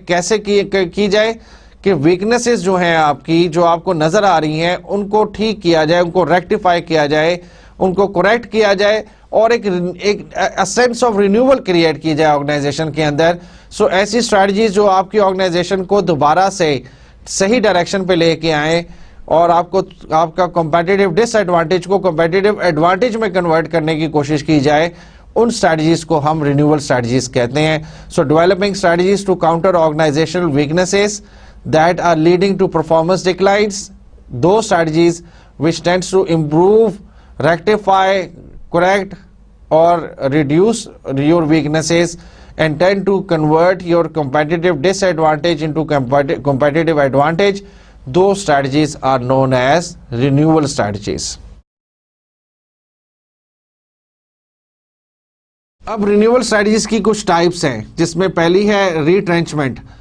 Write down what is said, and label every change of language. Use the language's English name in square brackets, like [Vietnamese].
[Urdu] کیسے کی جائے کہ ویکنسز جو ہیں آپ کی, جو آپ کو نظر آ رہی ہیں, ان کو ٹھیک کیا جائے, ان کو ریکٹیفائی کیا جائے, ان کو کریکٹ کیا جائے, اور ایک سینس آف رینیول کریٹ کی جائے آرگنائزیشن کے اندر. سو ایسی اسٹریٹجیز جو آپ کی آرگنائزیشن کو دوبارہ سے صحیح ڈائریکشن پہ لے کے آئیں اور آپ کا کمپیٹیٹیو ڈس ایڈوانٹیج کو کمپیٹیٹیو ایڈوانٹیج میں کنورٹ کرنے کی کوشش کی جائے, ان اسٹریٹجیز کو ہم رینیول اسٹریٹجیز کہتے ہیں. [English] So developing strategies to counter organisational weaknesses that are leading to performance declines, those strategies which tends to improve, rectify, correct or reduce your weaknesses and tend to convert your competitive disadvantage into competitive advantage, those strategies are known as renewal strategies. [Urdu] اب renewal strategies کی کچھ types ہیں, جس میں پہلی ہے ریٹرینچمنٹ.